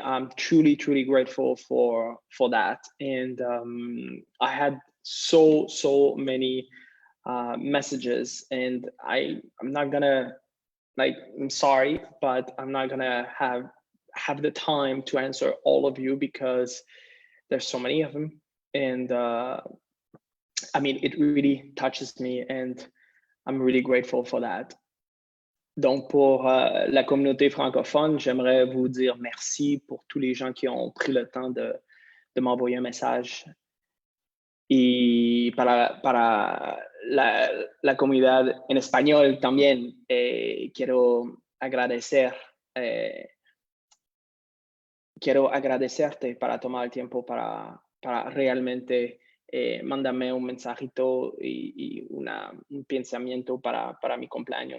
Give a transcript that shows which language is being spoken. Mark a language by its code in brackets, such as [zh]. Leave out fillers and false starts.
[en] I'm truly grateful for that. And I had so many messages, and I'm not gonna, I'm sorry, but I'm not gonna have the time to answer all of you because there's so many of them. And I mean, it really touches me, and I'm really grateful for that. [fr] Donc, pour la communauté francophone, j'aimerais vous dire merci pour tous les gens qui ont pris le temps de m'envoyer un message. [es] Y para la comunidad en español también, quiero agradecerte para tomar el tiempo para realmente mandarme un mensajito y un pensamiento para mi cumpleaños.